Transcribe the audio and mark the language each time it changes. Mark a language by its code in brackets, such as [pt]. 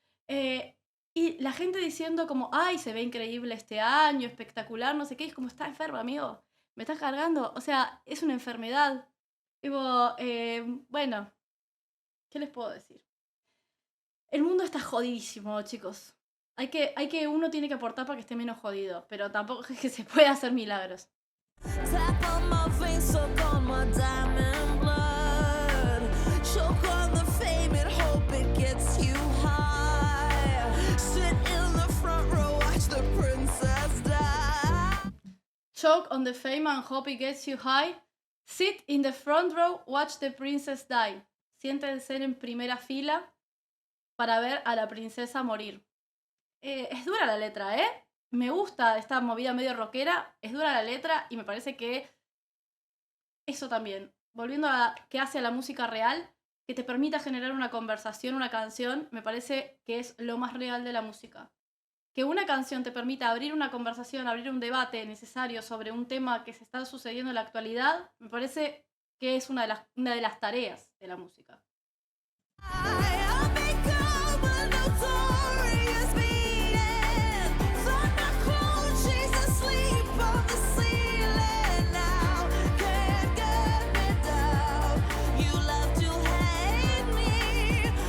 [es] Y la gente diciendo como, ay, se ve increíble este año, espectacular, no sé qué. Es como, está enferma, amigo. Me estás cargando. O sea, es una enfermedad. Digo, bueno, ¿qué les puedo decir? El mundo está jodidísimo, chicos. Uno tiene que aportar para que esté menos jodido. Pero tampoco es que se puede hacer milagros. [en] Tap on my face, soak on my diamond blood. Choke on the fame and hope it gets you high. Sit in the front row, watch the princess die. Choke on the fame and hope it gets you high. Sit in the front row, watch the princess die. [es] Siéntense en primera fila para ver a la princesa morir. Es dura la letra, ¿eh? Me gusta esta movida medio rockera, es dura la letra y me parece que eso también, volviendo a qué hace a la música real, que te permita generar una conversación, una canción, me parece que es lo más real de la música. Que una canción te permita abrir una conversación, abrir un debate necesario sobre un tema que se está sucediendo en la actualidad, me parece que es una de las tareas de la música. [en] I'll become a notorious being. Thunder clone, she's asleep on the ceiling now. Can't get me down. You love to hate me.